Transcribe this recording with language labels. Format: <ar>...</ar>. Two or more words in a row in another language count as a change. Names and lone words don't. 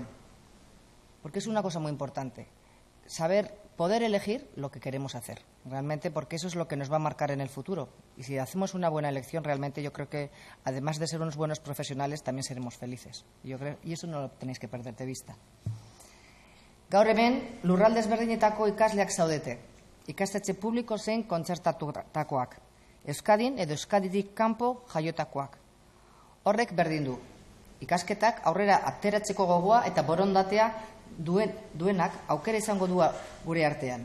<es>Porque es una cosa muy importante, poder elegir lo que queremos hacer, realmente, porque eso es lo que nos va a marcar en el futuro. Y si hacemos una buena elección, realmente yo creo que, además de ser unos buenos profesionales, también seremos felices. Y eso no lo tenéis que perder de vista.</es> <eu>Gaur hemen, lurralde ezberdinetako ikasleak zaudete, ikastetxe publiko zein kontzertatutakoak, Euskadin edo Euskaditik kanpo jaiotakoak. Horrek berdin du, ikasketak aurrera ateratzeko gogoa eta borondatea duenak aukera izango du gure artean.</eu>